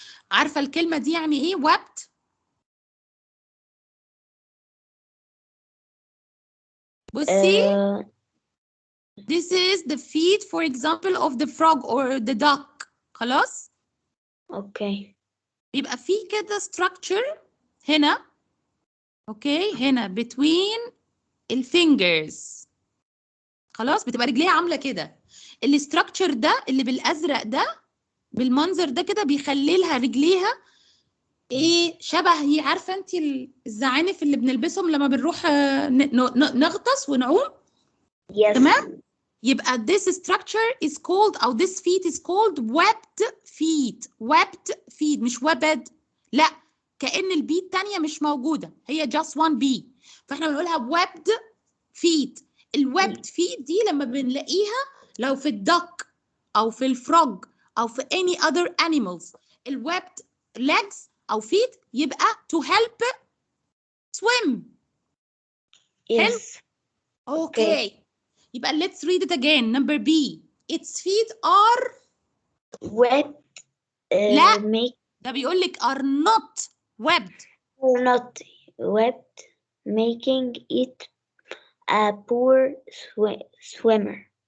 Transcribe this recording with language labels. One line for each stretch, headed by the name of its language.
Arabic: عارفة الكلمة دي يعني ايه
English: webbed؟
Arabic: بصي
English: this is the feet for example of the frog or the duck.
Arabic: خلاص؟ اوكي بيبقى في كده structure هنا. اوكي هنا between الفينجرز. خلاص بتبقى رجليها عاملة كده. الستراكشر ده اللي بالازرق ده بالمنظر ده كده بيخلي لها رجليها ايه شبه هي. عارفه انت الزعانف اللي بنلبسهم لما بنروح نغطس ونعوم؟
English: yes.
Arabic: تمام
English: يبقى this structure is called أو this feet is called webbed feet. webbed feet مش webbed.
Arabic: لا، كأن البي التانية مش موجودة، هي
English: just one B،
Arabic: فاحنا بنقولها webbed feet. الwebbed feet دي لما بنلاقيها لو في الدك أو في الفروج أو في
English: any other animals،
Arabic: الwebbed legs أو feet يبقى
English: to help swim.
Arabic: حلو؟
English: Yes. Okay. يبقى let's read it again. Number B. Its feet are Wet.
Arabic: لا.
English: Make
Arabic: ده بيقول لك
English: are not webbed. or not wet, making it a poor swimmer.